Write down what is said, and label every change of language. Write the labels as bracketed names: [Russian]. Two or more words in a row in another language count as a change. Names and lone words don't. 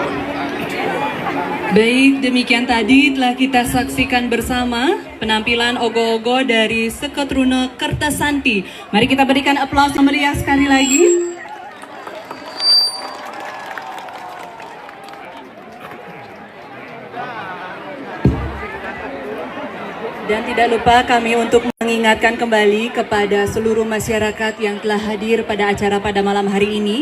[Indonesian] Baik, demikian tadi telah kita saksikan bersama penampilan ogo-ogo dari Seketruna Kertasanti. Mari kita berikan aplaus yang meriah sekali lagi. Dan tidak lupa kami untuk mengingatkan kembali kepada seluruh masyarakat yang telah hadir pada acara pada malam hari ini.